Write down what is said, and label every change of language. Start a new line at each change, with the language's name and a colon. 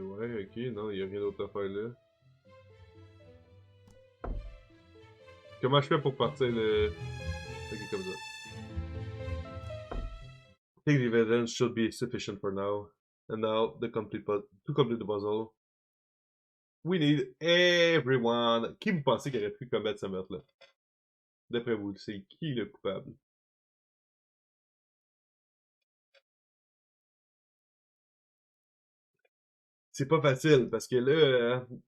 French: ouais, ok, non, y'a rien d'autre à faire là. Comment je fais pour partir le... Ok, comme ça.
English: I think the evidence should be sufficient for now. And now, to complete the puzzle, we need everyone.
French: Qui vous pensez qui aurait pu commettre ce meurtre-là? D'après vous, c'est qui le coupable? C'est pas facile, parce que là...